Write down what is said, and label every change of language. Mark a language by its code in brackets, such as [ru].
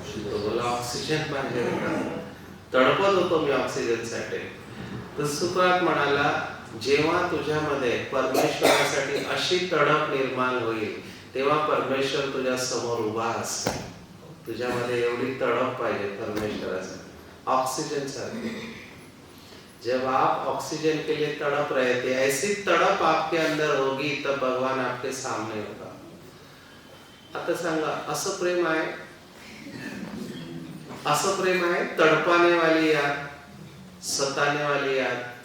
[mr] तो बोला ऑक्सिजन पाहिजे होता, तडपत होतो मी ऑक्सिजनसाठी. तर सुकरात म्हणाला जेव्हा तुझ्यामध्ये परमेश्वरासाठी अशी तडप निर्माण होईल तेव्हा परमेश्वर तुझ्या समोर उभा असेल. तुझ्यामध्ये एवढी तडप पाहिजे परमेश्वरासाठी, ऑक्सीजन सारखी. [hi] जब आप ऑक्सीजन के लिए तड़प रहे थे, ऐसी तड़प आपके अंदर होगी तब भगवान आपके सामने होगा. [mr] आता सांगा, असं प्रेम आहे, असं प्रेम आहे [hi] तड़पाने वाली याद, सताने वाली याद.